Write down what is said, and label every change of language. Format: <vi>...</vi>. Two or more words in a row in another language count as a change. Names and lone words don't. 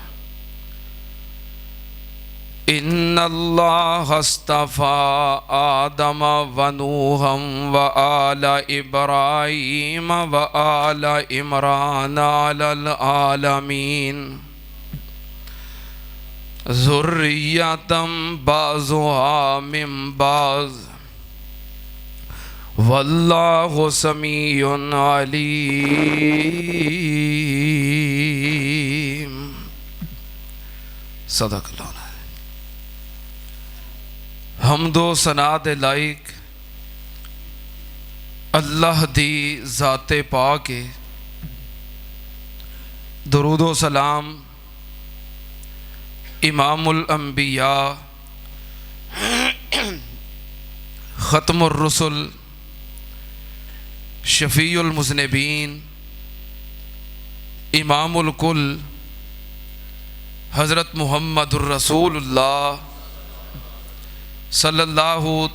<ar>إن الله اصطفى آدم ونوحا وآل إبراهيم وآل عمران على العالمين ذرية بعضها من بعض والله سميع عليم. सदक़ल्लाह।</ar> <pa>حمد و ثنا دے لائق اللہ دی ذاتِ پاک اے.</pa> <ar>درود و سلام إمام الأنبياء ختم الرسل شفيع المذنبين إمام الكل حضرت محمد رسول الله صلى الله</ar>